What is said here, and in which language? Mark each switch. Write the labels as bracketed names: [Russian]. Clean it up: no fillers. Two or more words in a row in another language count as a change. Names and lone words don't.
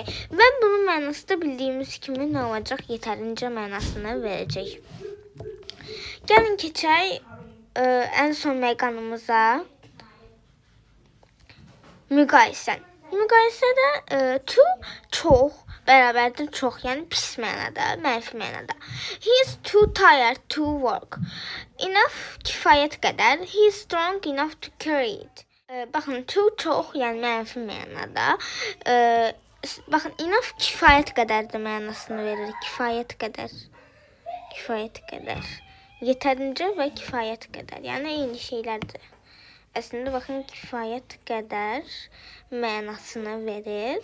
[Azerbaijani] Və bunun mənası da bildiyimiz kimi nə olacaq? Yetərincə mənasını verəcək. Gəlin keçək ən son məqamımıza. Müqayisə. Müqayisədə to çox bərabərdir çox, yəni pis mənada, mənfi mənada. [English] He is too tired to work. Enough [Azerbaijani] kifayət qədər. [English] He is strong enough to carry it. [Azerbaijani] Baxın, to çox, yəni mənfi mənada. Baxın, enough kifayət qədər də mənasını verir. Kifayət qədər. Yetərincə və kifayət qədər. Yəni eyni şeylərdir. Əslində, baxın, kifayət qədər mənasını verir.